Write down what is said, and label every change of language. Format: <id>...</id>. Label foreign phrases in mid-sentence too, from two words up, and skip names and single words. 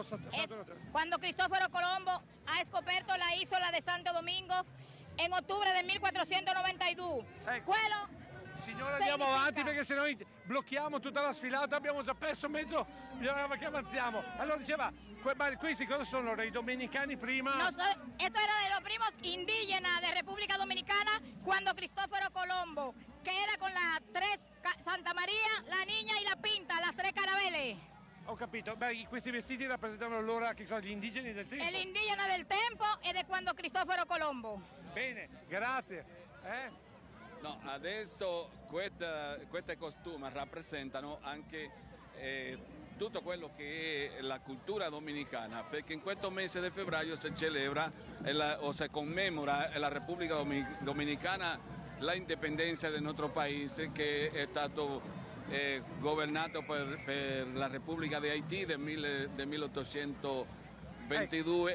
<it>quando Cristoforo Colombo ha scoperto la isola di Santo Domingo in ottobre del 1492. Quello Signora, andiamo avanti perché sennò blocchiamo tutta la sfilata, abbiamo già perso mezzo, bisognava che avanziamo. Allora diceva, questi cosa sono? I domenicani prima?</it> <es>Esto era de los primos indígenas de República Dominicana cuando Cristoforo Colombo, que era con las tres, Santa María, la Niña y la Pinta, las tres carabeles.</es> <it>Ho capito, questi vestiti rappresentano allora che sono gli indigeni del tempo?</it> <es>El indígena del</es> <it>tempo e di quando</it> <es>Cristoforo Colombo.</es> <it>Bene, grazie. No, adesso questi costumi rappresentano anche tutto quello che è la cultura dominicana, perché in questo mese di febbraio si celebra o si commemora la Repubblica Dominicana la indipendenza del nostro paese, che è stato governato per la Repubblica di Haitì del 1822</it>